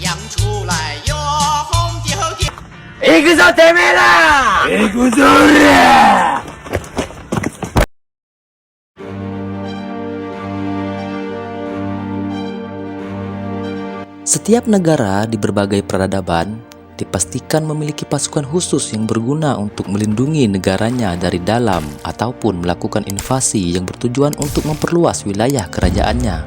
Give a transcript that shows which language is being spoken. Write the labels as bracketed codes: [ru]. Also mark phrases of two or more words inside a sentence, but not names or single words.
[zh] 出来哟，红姐红姐。 [ja] 行くぞてめえら！行くぞ俺ら！ [id] Setiap negara di berbagai peradaban dipastikan memiliki pasukan khusus yang berguna untuk melindungi negaranya dari dalam ataupun melakukan invasi yang bertujuan untuk memperluas wilayah kerajaannya.